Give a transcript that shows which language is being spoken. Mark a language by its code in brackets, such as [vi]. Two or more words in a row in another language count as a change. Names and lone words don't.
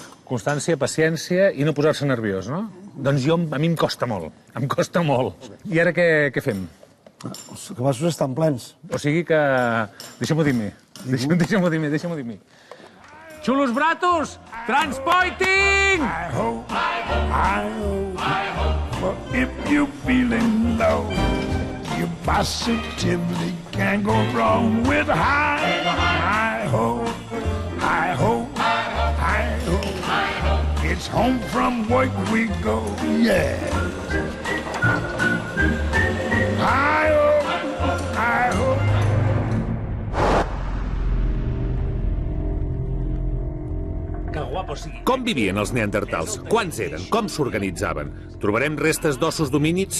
[ca] Constància, paciència i no posar-se nerviós, no? Doncs a mi em costa molt. Em costa molt. I ara què fem? Els cabassos estan plens. O sigui que... Deixa'm-ho dir-me. Deixa'm-ho dir-me. Xulos Bratos! Transpoiting! [en] But if you're feeling low, you positively can't go wrong with hi-ho, hi-ho, hi-ho. It's home from work we go, yeah. Hi-ho, hi-ho. [ca] Com vivien els neandertals? Quants eren? Com s'organitzaven? Trobarem restes d'ossos domínids?